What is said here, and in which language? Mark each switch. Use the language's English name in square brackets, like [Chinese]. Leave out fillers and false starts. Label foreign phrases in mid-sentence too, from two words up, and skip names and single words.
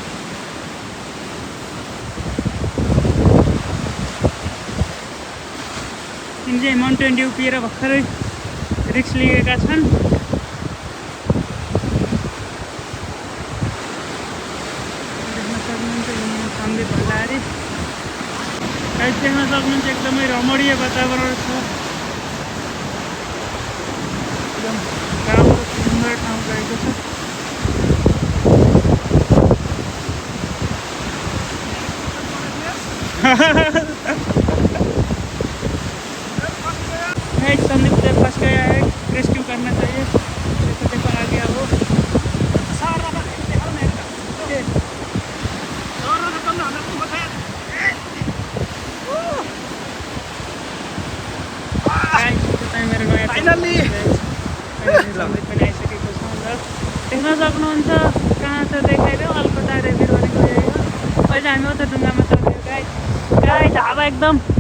[Nepali] यिनी चाहिँ माउन्टेन ड्यू पिएर भर्खरै रिक्स लिएका छन् देख्न सक्नुहुन्छ सन्दीप भण्डारी देख्न सक्नुहुन्छ एकदमै रमणीय वातावरण छ एकदम राम्रो सुन्दर ठाउँ गएको छ [Hindi] संदीप से फंस गया है रेस्क्यू करना चाहिए देखो आ गया वो फाइनली [Nepali] देख्न सक्नुहुन्छ कहाँ छ देखाइदियो अल्को तारे भिर भनेको यही हो अहिले हामी उता ढुङ्गामा चढ्यो गाई हावा एकदम